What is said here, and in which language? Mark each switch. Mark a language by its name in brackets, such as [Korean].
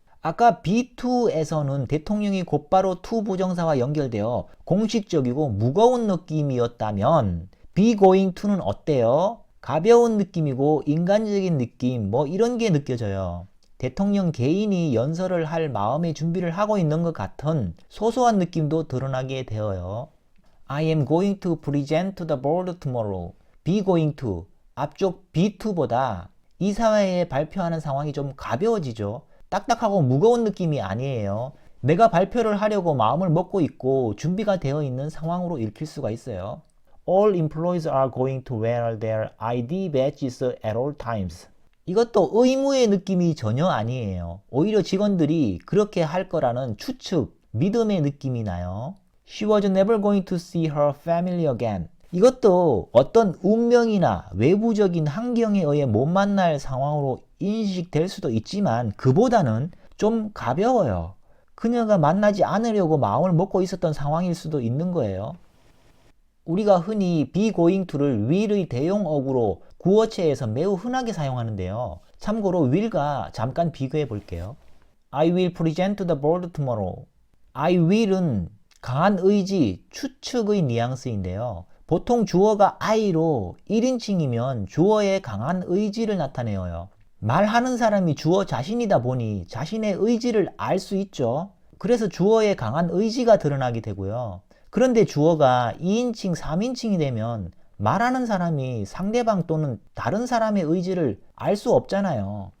[Korean] 아까 be2 에서는 대통령이 곧바로 to 부정사와 연결되어 공식적이고 무거운 느낌이었다면 [English] be going to [Korean] 는 어때요? 가벼운 느낌이고 인간적인 느낌 뭐 이런 게 느껴져요. 대통령 개인이 연설을 할 마음의 준비를 하고 있는 것 같은 소소한 느낌도 드러나게 되어요. [English] I am going to present to the board tomorrow. be going to, [Korean] 앞쪽 be2보다 이사회에 발표하는 상황이 좀 가벼워지죠. 딱딱하고 무거운 느낌이 아니에요. 내가 발표를 하려고 마음을 먹고 있고 준비가 되어 있는 상황으로 읽힐 수가 있어요. [English] All employees are going to wear their ID badges at all times. [Korean] 이것도 의무의 느낌이 전혀 아니에요. 오히려 직원들이 그렇게 할 거라는 추측, 믿음의 느낌이 나요. [English] She was never going to see her family again. [Korean] 이것도 어떤 운명이나 외부적인 환경에 의해 못 만날 상황으로 인식될 수도 있지만 그보다는 좀 가벼워요. 그녀가 만나지 않으려고 마음을 먹고 있었던 상황일 수도 있는 거예요. 우리가 흔히 [English] be going to [Korean] 를 will의 대용어구로 구어체에서 매우 흔하게 사용하는데요. 참고로 will과 잠깐 비교해 볼게요. [English] I will present the board tomorrow. [Korean] I will은 강한 의지, 추측의 뉘앙스인데요. 보통 주어가 I로 1인칭이면 주어의 강한 의지를 나타내어요. 말하는 사람이 주어 자신이다 보니 자신의 의지를 알 수 있죠. 그래서 주어의 강한 의지가 드러나게 되고요. 그런데 주어가 2인칭, 3인칭이 되면 말하는 사람이 상대방 또는 다른 사람의 의지를 알 수 없잖아요.